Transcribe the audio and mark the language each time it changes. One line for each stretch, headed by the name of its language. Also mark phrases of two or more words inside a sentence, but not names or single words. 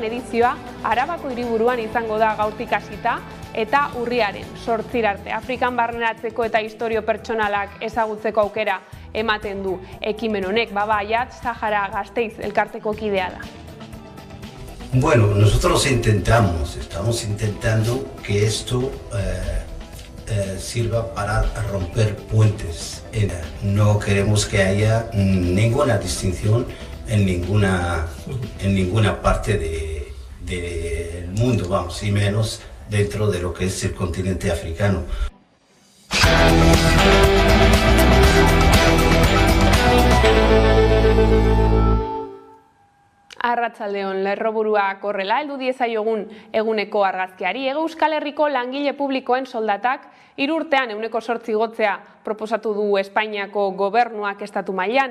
Basque: edizioa Arabako hiriburuan izango da gaurtik hasita eta urriaren 8 arte. Afrikan barneratzeko eta istorio pertsonalak ezagutzeko aukera ematen du ekimen honek. Baba Ayat Sahara Gasteiz elkarteko kidea da.
Spanish: Bueno, nosotros estamos intentando que esto sirva para romper puentes. No queremos que haya ninguna distinción en ninguna parte del mundo, vamos, y menos dentro de lo que es el continente africano.
Basque: Arratsaldeon, lerroburuak horrela heldu diezaiogun eguneko argazkiari. Euskal Herriko langile publikoen soldatak 3 urtean 8% igotzea proposatu du Espainiako gobernuak estatu mailan.